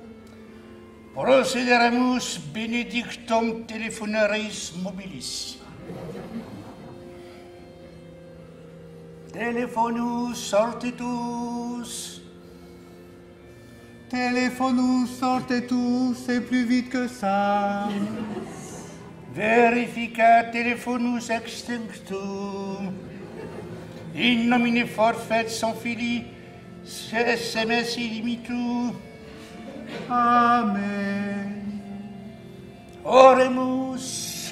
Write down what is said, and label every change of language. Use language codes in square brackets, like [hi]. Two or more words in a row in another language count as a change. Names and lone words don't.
[la] Procederemus benedictum telefonaris mobilis. Telefonus sortitus. Telefonus sortetus, [fr] c'est plus vite que ça. [la] Verifica telefonus extinctum. In nomine [fr] forfait sans fili, [la] SMS illimitu. Amen. Oremus.